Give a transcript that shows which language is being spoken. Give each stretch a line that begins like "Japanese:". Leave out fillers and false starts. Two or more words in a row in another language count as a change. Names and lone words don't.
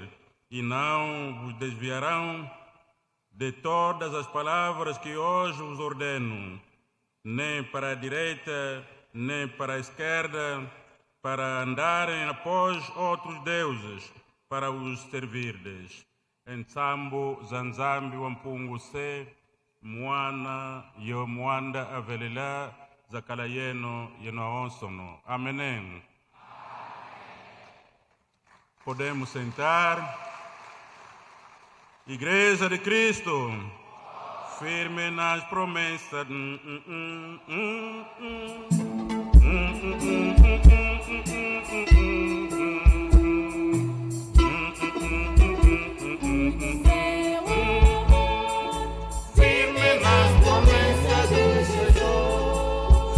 Portuguese: E não vos desviarão de todas as palavras que hoje vos ordeno, nem para a direita, nem para a esquerda, para andarem após outros deuses, para os servirdes.
Kongo: Ensambo zanzambi wampungu se, mwana yo mwanda avelila, zakala yeno aonsono.
Portuguese: Amém. Podemos sentar. Igreja de Cristo, firme nas promessas. Firme nas promessas do Senhor.